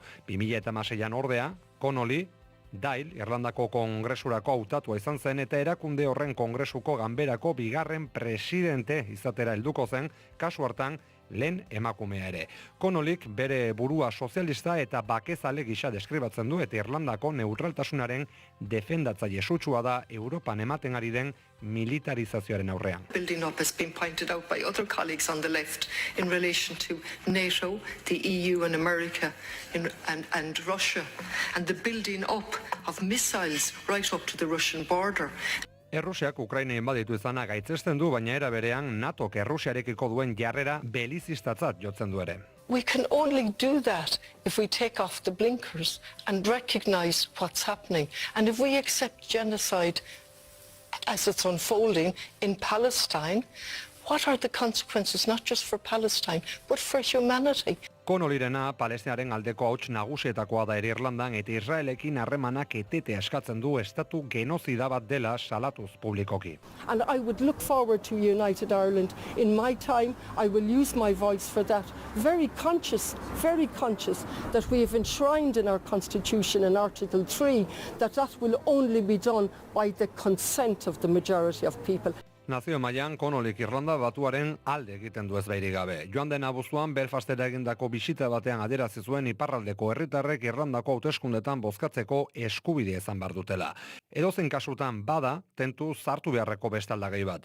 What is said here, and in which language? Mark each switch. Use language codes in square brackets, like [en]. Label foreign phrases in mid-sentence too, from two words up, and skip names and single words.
[eu] 2016an ordea, Connolly, Dáil, Irlandako kongresurako hautatua izan zen eta erakunde horren kongresuko ganberako bigarren presidente izatera helduko zen, kasu hartan lehen emakumea ere. Connollyk bere burua sozialista eta bakezale gisa deskribatzen du eta Irlandako neutraltasunaren defendatzaile sutsua da Europan ematen ari den militarizazioaren aurrean. [en] Building up has been pointed out by other colleagues on the left in relation to NATO, the EU and America and Russia, and the building up of missiles right up to the Russian border. [eu] Errusiak Ukraina inbaditu izana gaitzesten du, baina era berean NATOk Errusiarekiko duen jarrera belizistatzat jotzen du ere. [en] We can only do that if we take off the blinkers and recognize what's happening. And if we accept genocide as it's unfolding in Palestine, what are the consequences not just for Palestine, but for humanity? [eu] Connollyrena Palestinaren aldeko hauts nagusietakoa da ere Irlandan eta Israelekin harremanak etetea eskatzen du estatu genozida bat dela salatuz publikoki. [en] And I would look forward to United Ireland. In my time, I will use my voice for that. Very conscious that we have enshrined in our Constitution in Article 3 that will only be done by the consent of the majority of people. [eu] Nazio mailan Connollyk Irlanda batuaren alde egiten du ezbairik gabe. Joan den abuztuan Belfastera egindako bisita batean adierazi zuen iparraldeko herritarrek Irlandako hauteskundetan bozkatzeko eskubidea izan bar dutela. Edozein kasutan bada tentu sartu beharreko beste aldagai bat.